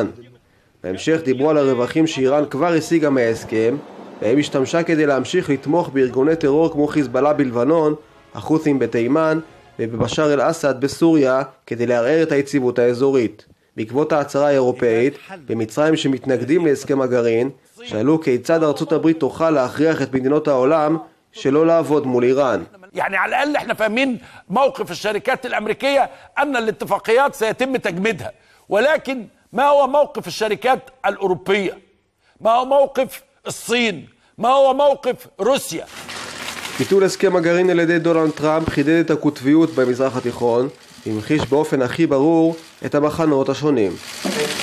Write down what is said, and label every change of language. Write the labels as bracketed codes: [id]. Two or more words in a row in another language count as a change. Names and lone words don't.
[he] בהמשך דיברו על הרווחים שאיראן כבר השיגה מההסכם, והם השתמשה כדי להמשיך לתמוך בארגוני טרור כמו חיזבאללה בלבנון, החות'ים בתימן ובבשאר אל-אסד בסוריה כדי לערער את היציבות האזורית. בעקבות ההצהרה האירופאית, במצרים שמתנגדים להסכם הגרעין, שאלו כיצד ארצות הברית תוכל להכריח את מדינות העולם שלא לעבוד מול איראן. [ar] يعني على الأقل احنا فاهمين موقف الشركات الأمريكية أن الاتفاقيات سيتم تجميدها، ولكن ما هو موقف الشركات الأوروبية؟ ما هو موقف الصين؟ ما هو موقف روسيا؟ [he] ביטול הסכם הגרעין על ידי דונלד טראמפ חידד את הקוטביות במזרח התיכון, והמחיש באופן הכי ברור את המחנות השונים.